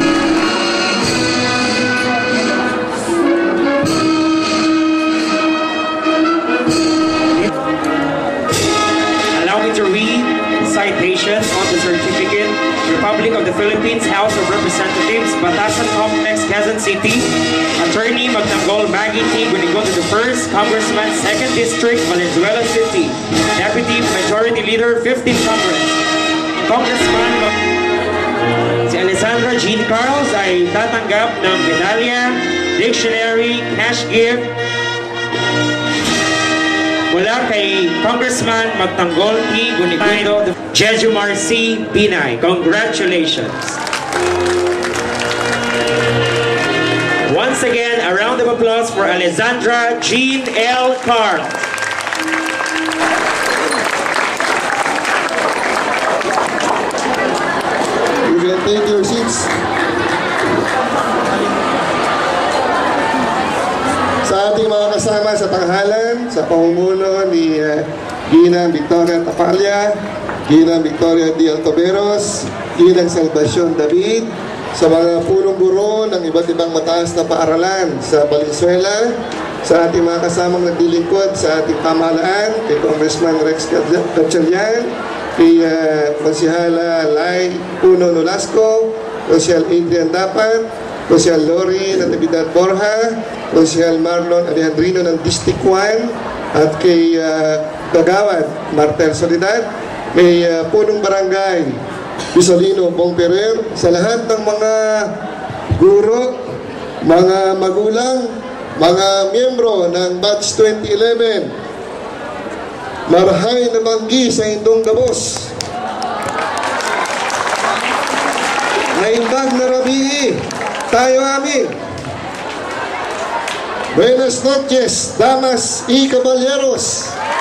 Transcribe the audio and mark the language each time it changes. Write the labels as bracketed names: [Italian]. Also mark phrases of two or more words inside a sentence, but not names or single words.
[English] Allow me to read the citation on the certificate. Republic of the Philippines, House of Representatives, Batasan Complex, Quezon City. Attorney Magtanggol Maggie T. Gunigundo I, Congressman, 2nd District, Valenzuela City. Deputy Majority Leader, 15th Congress. [Filipino] Congressman si Alessandra Jean Carlos ay tatanggap ng medalya, dictionary, [English] cash gift [Filipino] mula kay Congressman Magtanggol T. Gunigundo, Jejomar C. Binay. [English] Congratulations. Once again, a round of applause for Alessandra Jean L. Carl. You can take your seats. [Filipino] Sa ating mga kasama sa tanghalan, sa pamumuno ni Ginang Victoria Tapalya, Ginang Victoria D. Altoberos, Ginang Salvacion David, sa mga punong guro ng iba't ibang mataas na paaralan sa Valenzuela, sa ating mga kasamang naglilingkod sa ating pamahalaan, kay Congressman Rex Gatchalian, kay Konsihala Lai Uno Nolasco, Konsyal Adrian Dapat, Konsyal Lori Natividad Borja, Konsyal Marlon Alejandrino ng District 1, at kay Kagawad Martel Soledad, kay punong barangay Bisolino Bongperer, sa lahat ng mga guro, mga magulang, mga miyembro ng Batch 2011, [Bikol] marahay na manggi sa indong gabos. [Iloko] Naimbag na rabii, tayo amin. [Spanish] Buenas noches, damas y caballeros.